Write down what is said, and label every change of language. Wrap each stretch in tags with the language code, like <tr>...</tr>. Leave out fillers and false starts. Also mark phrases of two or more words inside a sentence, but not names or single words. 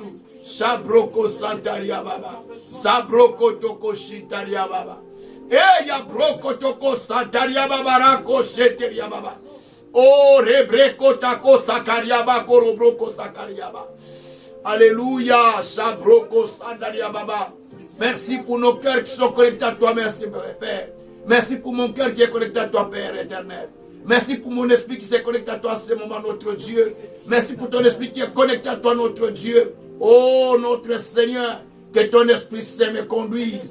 <fr>Shabroko Santaria Baba. Sabroko Toko Shintaria Baba. Eya broko toko Santaria Baba Rako Shenteria Baba. Oh Rebreko Tako Sakaria Baba Korobroko Sakaria Baba. Alléluia. Shabroko Santaria Baba. Merci pour nos cœurs qui sont connectés à toi. Merci Père. Merci pour mon cœur qui est connecté à toi, Père éternel. Merci pour mon esprit qui s'est connecté à toi en ce moment, notre Dieu. Merci pour ton esprit qui est connecté à toi, notre Dieu. Oh, notre Seigneur, que ton esprit Saint me conduise.</fr>